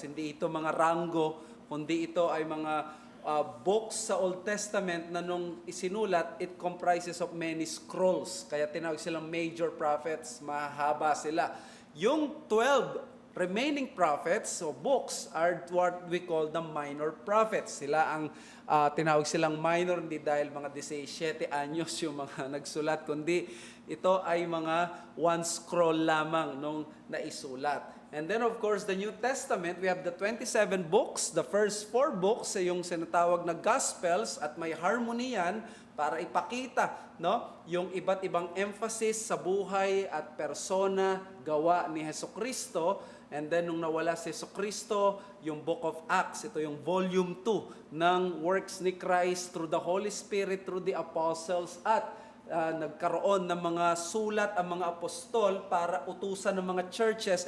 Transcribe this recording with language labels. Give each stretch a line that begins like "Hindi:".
Filipino: Hindi ito mga ranggo, kundi ito ay mga books sa Old Testament na nung isinulat,
English: it comprises of many scrolls.
Filipino: Kaya tinawag silang major prophets, mahaba sila.
English: Yung 12 remaining prophets o books are what we call the minor prophets.
Filipino: Sila ang tinawag silang minor, hindi dahil mga 17 anyos yung mga nagsulat, kundi ito ay mga one scroll lamang nung naisulat.
English: And then of course, the New Testament, we have the 27 books. The first 4 books
Filipino: ay yung sinatawag na Gospels at may harmony yan para ipakita yung iba't ibang emphasis sa buhay at persona, gawa ni Hesukristo.
English: And then
Filipino: nung nawala si
English: Hesukristo, yung Book of Acts, ito yung volume 2 ng works ni Christ through the Holy Spirit, through the apostles, at
Filipino: nagkaroon ng mga sulat ang mga apostol para utusan ng mga churches.